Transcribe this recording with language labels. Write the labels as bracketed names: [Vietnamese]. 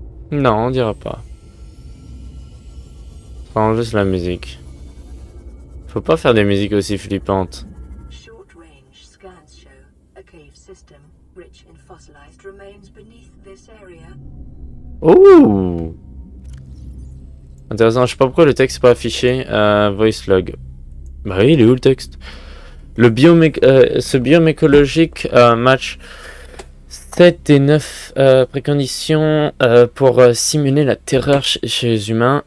[French] Non, on dira pas. Prends juste la musique. Faut pas faire des musiques aussi flippantes. [English] Short range scans show a cave system rich in fossilized remains beneath this area. Ouh! [French] Intéressant, je sais pas pourquoi le texte n'est pas affiché. Voice log. Bah oui, il est où le texte? Ce biome écologique match 7 des 9 préconditions pour simuler la terreur chez les humains.